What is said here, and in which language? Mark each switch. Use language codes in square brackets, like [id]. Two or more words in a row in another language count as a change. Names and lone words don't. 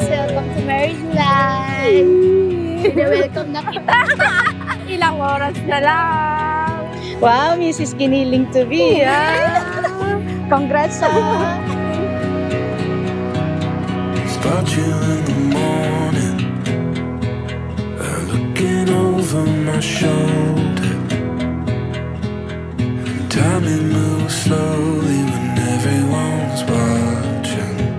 [en] Welcome to marriage life! [tl] Welcome na kita! Ilang oras na lang! [en] Wow, Mrs. Giniling to be, ah! Congrats, ah! Spot you in the morning, looking over my shoulder. Time it moves slowly when everyone's watching.